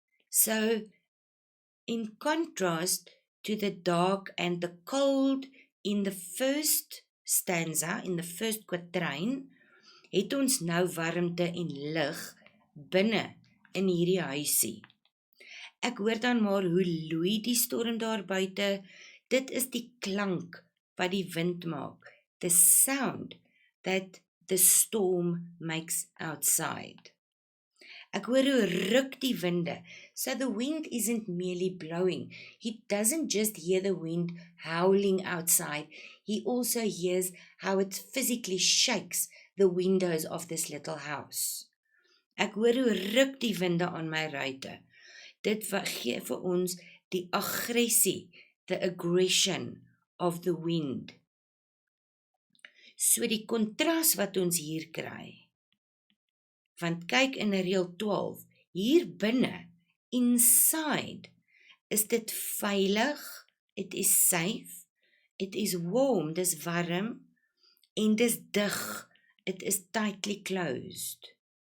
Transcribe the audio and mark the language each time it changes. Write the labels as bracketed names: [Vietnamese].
[English] So, in contrast to the dark and the cold in the first stanza, in the first kwatryn, [Afrikaans] het ons nou warmte en lig binne in hierdie huisie. Ek hoor dan maar hoe loei die storm daar buite. Dit is die klank wat die wind maak. [English] The sound that the storm makes outside. [Afrikaans] Ek hoor hoe ruk die winde. [English] So the wind isn't merely blowing. He doesn't just hear the wind howling outside. He also hears how it physically shakes the windows of this little house. [Afrikaans] Ek hoor hoe ruk die winde aan my ruite. Dit gee vir ons die aggressie, [English] the aggression of the wind. [Afrikaans] So die kontras wat ons hier kry, want kyk in reël 12, hier binne, [English] inside, [Afrikaans] is dit veilig, [English] it is safe, it is warm, [Afrikaans] dis warm, en dis dig, [English] it is tightly closed.